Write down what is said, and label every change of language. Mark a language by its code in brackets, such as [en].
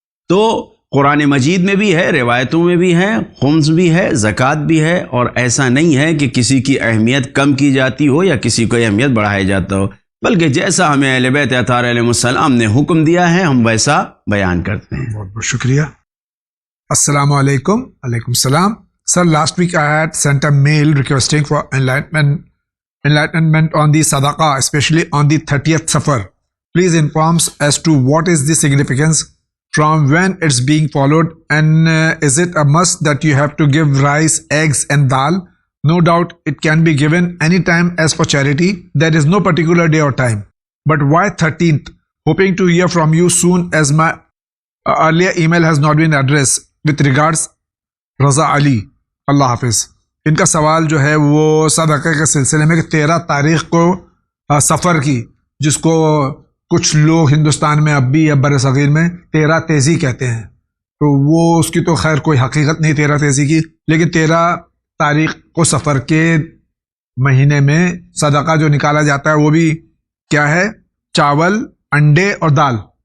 [ur] تو قرآن مجید میں بھی ہے، روایتوں میں بھی ہے، خمس بھی ہے، زکوٰۃ بھی ہے، اور ایسا نہیں ہے کہ کسی کی اہمیت کم کی جاتی ہو یا کسی کو اہمیت بڑھایا جاتا ہو، بلکہ جیسا ہمیں اہل بیت اطہار علیہ السلام نے حکم دیا ہے ہم ویسا بیان کرتے ہیں. بہت بہت شکریہ. السلام علیکم. علیکم السلام. [en] Sir, last week I had sent a mail requesting for enlightenment on the sadaqah, especially on the 30th Safar. Please inform as to what is the significance, from when it's being followed, and is it a must that you have to give rice, eggs and dal? No doubt it can be given anytime as for charity. There is no particular day or time. But why 13th? Hoping to hear from you soon, as my earlier email has not been addressed. With regards, Raza Ali. [ur] اللہ حافظ. ان کا سوال جو ہے وہ صدقہ کے سلسلے میں کہ 13 تاریخ کو سفر کی، جس کو کچھ لوگ ہندوستان میں اب بھی یا بر صغیر میں 13 تیزی کہتے ہیں، تو وہ اس کی تو خیر کوئی حقیقت نہیں 13 تیزی کی، لیکن 13 تاریخ کو سفر کے مہینے میں صدقہ جو نکالا جاتا ہے وہ بھی کیا ہے؟ چاول، انڈے اور دال.